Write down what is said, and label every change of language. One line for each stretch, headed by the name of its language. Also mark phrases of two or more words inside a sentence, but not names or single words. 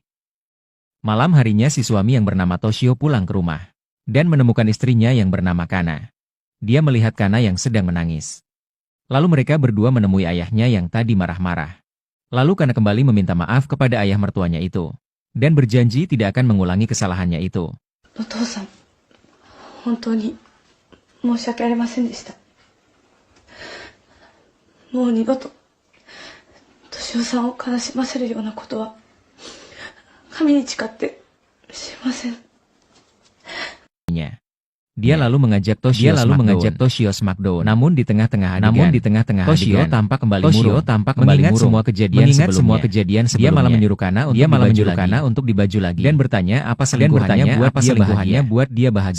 Indonesian: Malam harinya si suami yang bernama Toshio pulang ke rumah. Dan menemukan istrinya yang bernama Kana. Dia melihat Kana yang sedang menangis. Lalu mereka berdua menemui ayahnya yang tadi marah-marah. Lalu Kana kembali meminta maaf kepada ayah mertuanya itu. Dan berjanji tidak akan mengulangi kesalahannya itu.
Japanese: お父さん、本当に申し訳ありませんでした. もう二度とトシオさんをからしませるようなことは神に誓ってしません.
Indonesian: Dia lalu mengajak Toshio Smackdown. Namun di tengah-tengah adegan, Toshio tampak kembali murung. Mengingat semua kejadian sebelumnya. Dia malah menyuruh Kana untuk dibaju lagi. Dan bertanya apa selingkuhannya buat dia bahagia.